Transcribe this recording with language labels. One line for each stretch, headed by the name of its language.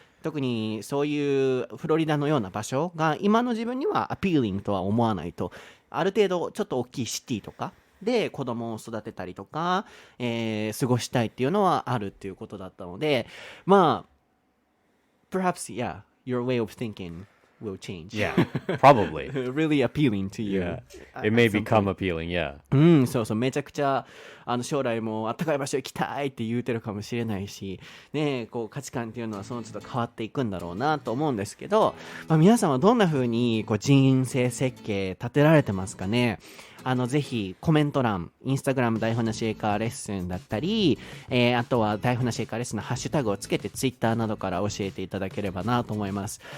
Japanese: 特にそういうフロリダのような場所が今の自分にはアピーリングとは思わないと、ある程度ちょっと大きいシティとかで子供を育てたりとか、過ごしたいっていうのはあるっていうことだったので、まあ
English: perhaps yeah your way of thinking will change. Yeah, probably. Really appealing to you. Yeah. It may become appealing, yeah.
Japanese: そうそう、めちゃくちゃ将来もあったかい場所行きたいって言うてるかもしれないし、ね、こう価値観っていうのはその都度変わっていくんだろうなと思うんですけど、まあ、皆さんはどんな風にこう人生設計立てられてますかね。ぜひコメント欄、インスタグラム台本なし英会話レッスンだったり、あとは台本なし英会話レッスンのハッシュタグをつけてツイッターなどから教えていただければなと思います。